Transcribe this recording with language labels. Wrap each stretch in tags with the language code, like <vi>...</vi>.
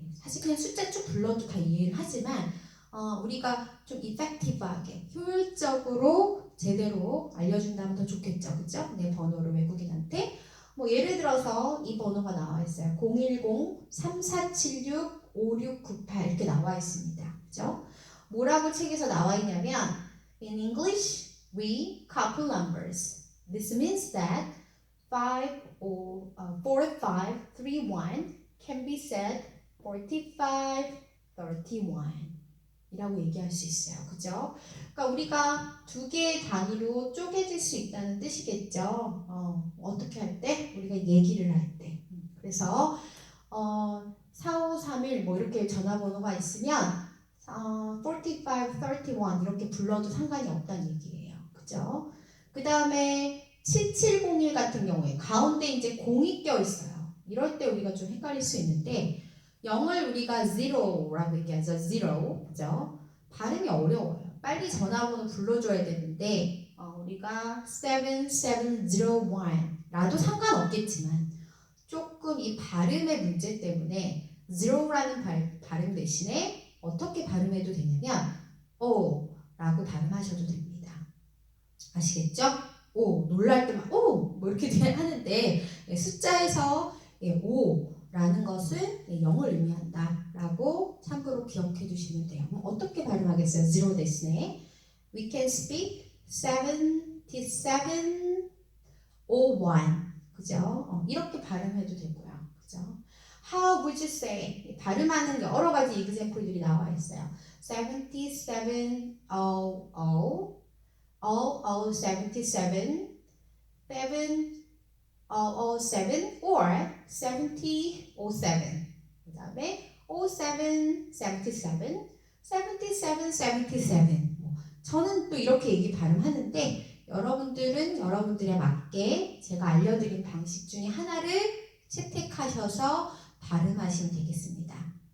<ko>사실 그냥 숫자 쭉 불러도 다 이해를 하지만 우리가 좀 이펙티브하게 효율적으로 제대로 알려준다면 더 좋겠죠, 그죠? 내 번호를 외국인한테 뭐 예를 들어서 이 번호가 나와 있어요. 010-3476-5698 이렇게 나와 있습니다, 그죠? 뭐라고 책에서 나와 있냐면</ko> <en>In English, we couple numbers. This means that 4531 can be said 4531</en> <ko>이라고 얘기할 수 있어요. 그죠? 그러니까 우리가 두 개의 단위로 쪼개질 수 있다는 뜻이겠죠. 어떻게 할 때? 우리가 얘기를 할 때. 그래서 4531 뭐 이렇게 전화번호가 있으면 4531 이렇게 불러도 상관이 없다는 얘기예요. 그죠? 그 다음에 7701 같은 경우에 가운데 이제 0이 껴 있어요. 이럴 때 우리가 좀 헷갈릴 수 있는데 0을 우리가 zero라고 얘기하죠. zero. 그죠? 발음이 어려워요. 빨리 전화번호 불러줘야 되는데 우리가 7701 라도 상관없겠지만 조금 이 발음의 문제 때문에 zero라는 발음 대신에 어떻게 발음해도 되냐면 O 라고 발음하셔도 됩니다. 아시겠죠? 오, 놀랄 때만 오! 뭐 이렇게 하는데 숫자에서 O 라는 것은 0을 의미한다 라고 참고로 기억해 두시면 돼요. 그럼 어떻게 발음하겠어요?</ko> <en>zero</en> <ko>대신에</ko> <en>We can speak 7701</en> <ko>그죠? 이렇게 발음해도 되고요. 그죠?</ko> <en>How would you say?</en> <ko>발음하는 여러 가지 example들이 나와 있어요. 7700 77 7 or 70 07 그 다음에 07 77 77 77 저는 또 이렇게 얘기 발음하는데 여러분들은 여러분들에 맞게 제가 알려드린 방식 중에 하나를 채택하셔서 발음하시면 되겠습니다.</ko>